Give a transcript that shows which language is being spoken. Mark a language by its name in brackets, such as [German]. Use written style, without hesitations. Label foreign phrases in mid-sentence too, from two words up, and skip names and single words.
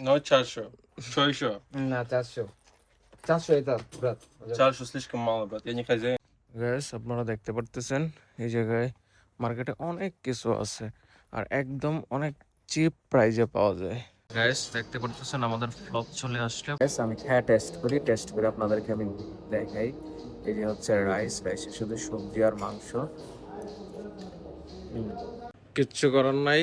[English] No 400. 600. [Bangla] না 400 এটা брат [Russian] 400 слишком мало, брат. Я не хозяин. [Bangla] গ্যাস আপনারা দেখতে পারতেছেন এই জায়গায় মার্কেটে অনেক কিছু আছে আর একদম অনেক [English] cheap price-এ [Bangla] পাওয়া যায়। গ্যাস দেখতে পারতেছেন আমাদের ব্লগ চলে আসলে আমি খেয়ে টেস্ট করে আপনাদেরকে আমি দেখাই। এই যে হচ্ছে রাইসে শুধু সবজি আর মাংস, কিচ্ছু করার নাই।